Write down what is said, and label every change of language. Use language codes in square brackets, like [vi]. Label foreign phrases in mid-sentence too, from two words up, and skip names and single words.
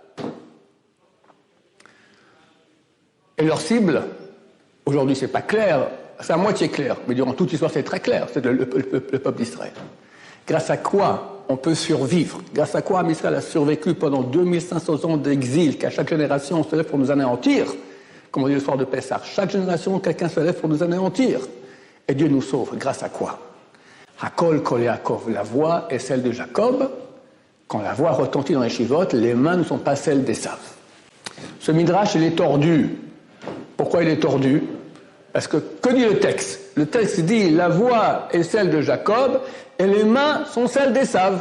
[fr] Et leur cible, aujourd'hui c'est pas clair, c'est à moitié clair, mais durant toute l'histoire c'est très clair, c'est le peuple d'Israël. Grâce à quoi on peut survivre? Grâce à quoi Israël a survécu pendant 2500 ans d'exil, qu'à chaque génération on se lève pour nous anéantir? Comme on dit le soir de Pessah, chaque génération quelqu'un se lève pour nous anéantir. Et Dieu nous sauve, grâce à quoi? [he] הקול קול יעקב, [fr] la voix est celle de Jacob. Quand la voix retentit dans les chivotes, les mains ne sont pas celles d'Esav. Ce midrash, il est tordu. Pourquoi il est tordu? Parce que dit le texte? Le texte dit la voix est celle de Jacob et les mains sont celles d'Esav.